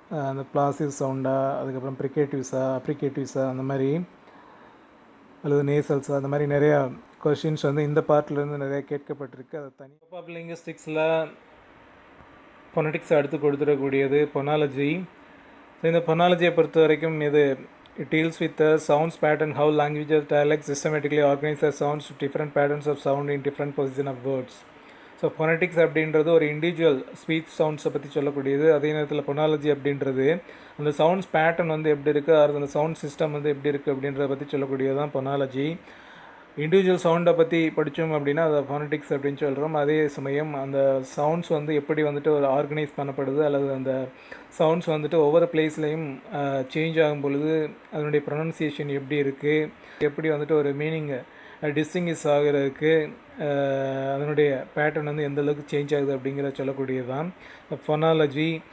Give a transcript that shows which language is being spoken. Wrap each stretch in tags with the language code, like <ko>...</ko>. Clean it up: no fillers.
<ta>அந்த பிளாசிவ் சவுண்டா, அதுக்கப்புறம் ப்ரிகேட்டிவ்ஸா, அப்ரிகேட்டிவ்ஸா, அந்த மாதிரி, அல்லது நேசல்ஸா, அந்த மாதிரி நிறையா கொஷின்ஸ் வந்து இந்த பார்ட்லேருந்து நிறைய கேட்கப்பட்டிருக்கு. அது தனி ஆஃப் லிங்குஸ்டிக்ஸில் ஃபொனட்டிக்ஸ் அடுத்து கொடுத்துடக்கூடியது பொனாலஜி. ஸோ இந்த பொனாலஜியை பொறுத்த வரைக்கும் இது</ta> <en>it deals with the sounds pattern, how languages, dialects systematically organize the sounds to different patterns of sound in different position of words.</en> <ta>So phonetics அப்படின்றது ஒரு இண்டிவிஜுவல் ஸ்பீச் சவுண்ட்ஸை பற்றி சொல்லக்கூடியது. அதே நேரத்தில் பொனாலஜி அப்படின்றது அந்த சவுண்ட்ஸ் பேட்டர்ன் வந்து எப்படி இருக்குது, அது அந்த சவுண்ட் சிஸ்டம் வந்து எப்படி இருக்குது அப்படின்றத பற்றி சொல்லக்கூடியது தான் பொனாலஜி. இண்டிவிஜுவல் சவுண்டை பற்றி படித்தோம் அப்படின்னா அதை ஃபொனட்டிக்ஸ் அப்படின்னு சொல்கிறோம். அதே சமயம் அந்த சவுண்ட்ஸ் வந்து எப்படி வந்துட்டு ஒரு ஆர்கனைஸ் பண்ணப்படுது, அல்லது அந்த சவுண்ட்ஸ் வந்துட்டு ஒவ்வொரு பிளேஸ்லேயும் சேஞ்ச் ஆகும் பொழுது அதனுடைய ப்ரொனன்சியேஷன் எப்படி இருக்குது, எப்படி வந்துட்டு ஒரு மீனிங்கை டிஸ்டிங்கிஷ் ஆகிறதுக்கு அதனுடைய பேட்டர்ன் வந்து எந்த அளவுக்கு சேஞ்ச் ஆகுது அப்படிங்கிற சொல்லக்கூடியது தான் ஃபொனாலஜி.</ta>